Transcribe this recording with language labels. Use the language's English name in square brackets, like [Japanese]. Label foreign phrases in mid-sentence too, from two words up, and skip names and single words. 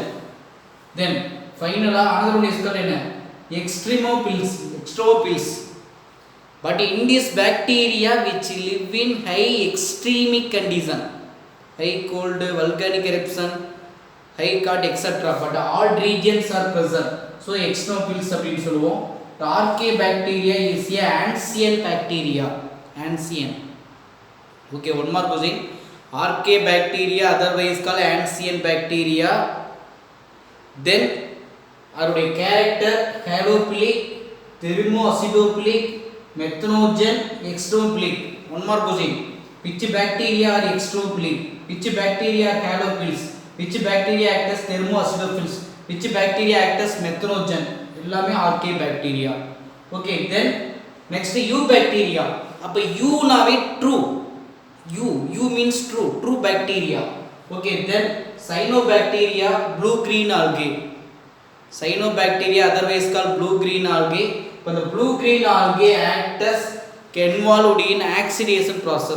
[English] Then finally another one is called extremophils, but in this bacteria which live in high extremic condition, high cold, volcanic eruption, high cut, etc., but all regions are present, so extremophils [Tamil] அப்படினு சொல்லுவோம். [English] The Archaebacteria is a ancient bacteria. Ancient. Okay, one more question. Archaebacteria, otherwise called ancient bacteria. Then, our character halophilic, thermoacidophilic, methanogen, extremophilic. One more question. Which bacteria are extremophilic? Which bacteria are halophils? Which bacteria act as thermoacidophils? Which bacteria act as methanogen? [Tamil] எல்லாமே Archaebacteria. [English] Okay, then next Eubacteria. [Tamil] அப்ப U நாவே true. [English] U means true bacteria. Okay, then Cyanobacteria, blue green algae. Cyanobacteria, otherwise called blue green algae. But the blue green algae act as involved in oxidation process.